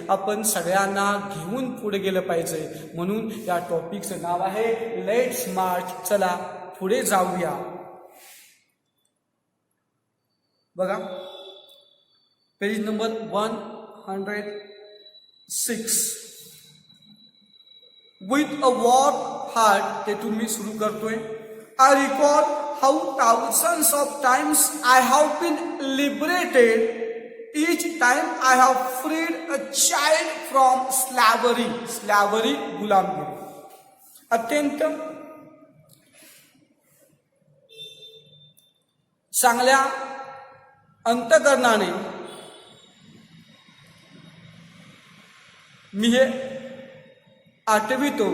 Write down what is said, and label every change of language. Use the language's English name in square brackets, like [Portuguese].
[Marathi] आपण सगळ्यांना घेऊन पुढे गेलं पाहिजे. म्हणून या टॉपिकचं नाव आहे लेट्स मार्च, चला पुढे जाऊया. बघा, page number 106. [English] with a warm heart, [Marathi] ते तुम्ही सुरू करतोय. [English] I recall how thousands of times I have been liberated, each time I have freed a child from slavery. [Marathi] Slavery, गुलामगिरी. अत्यंत चांगल्या अंतःकरणाने मी हे आठवितो.